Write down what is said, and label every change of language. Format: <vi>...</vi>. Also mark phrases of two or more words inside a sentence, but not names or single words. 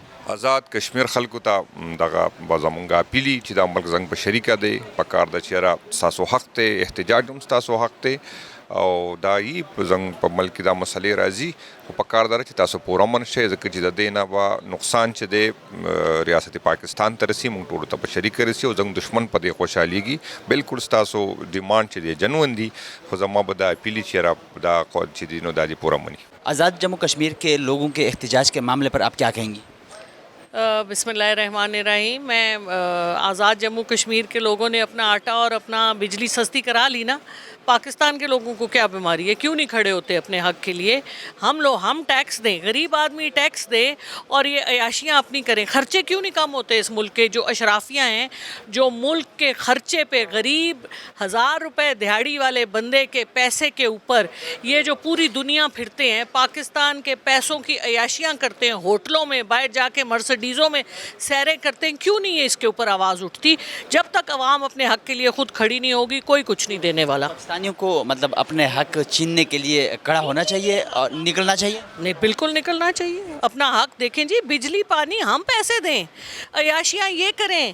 <ps>آزاد کشمیر خلکو ته دغه به زمونږ اپیلي چې دا ملک زنګ په شریکه دی پکار ده چې یاره ستاسو حق دی احتجاج هم ستاسو حق دی او دا یې په زنګ په ملک کې دا مسلې راځي خو پکار ده چې تاسو پوره امن شئ ځکه چې د دې نه به نقصان چې دی ریاست پاکستان ته رسي موږ ټولو ته په شریکه رسي او زموږ دشمن په دې خوشحالېږي بالکل ستاسو ډیمانډ چې دی جنون دي خو زما به دا اپیلي چې یاره دا چې دی نو دا دې پوره مني</ps> <ur>آزاد جموں کشمیر کے لوگوں کے احتجاج کے معاملے پر آپ کیا کہیں گی</ur> <ar>بسم اللہ الرحمن الرحیم</ar> <ur>میں آزاد جموں کشمیر کے لوگوں نے اپنا آٹا اور اپنا بجلی سستی کرا لی نا پاکستان کے لوگوں کو کیا بیماری ہے کیوں نہیں کھڑے ہوتے اپنے حق کے لیے ہم ٹیکس دیں غریب آدمی ٹیکس دے اور یہ عیاشیاں اپنی کریں خرچے کیوں نہیں کم ہوتے اس ملک کے جو اشرافیہ ہیں جو ملک کے خرچے پہ غریب 1000 روپے دہاڑی والے بندے کے پیسے کے اوپر یہ جو پوری دنیا پھرتے ہیں پاکستان کے پیسوں کی عیاشیاں کرتے ہیں ہوٹلوں میں باہر جا کے مرسڈیز مرسڈیزوں میں سیریں کرتے ہیں، کیوں نہیں ہے اس کے اوپر آواز اٹھتی? جب تک عوام اپنے حق کے لیے خود کھڑی نہیں ہوگی کوئی کچھ نہیں دینے والا. پاکستانیوں کو مطلب اپنے حق چھیننے کے لیے کھڑا ہونا چاہیے اور نکلنا چاہیے. نہیں، بالکل نکلنا چاہیے، اپنا حق دیکھیں جی۔ بجلی پانی ہم پیسے دیں، عیاشیاں یہ کریں.</ur>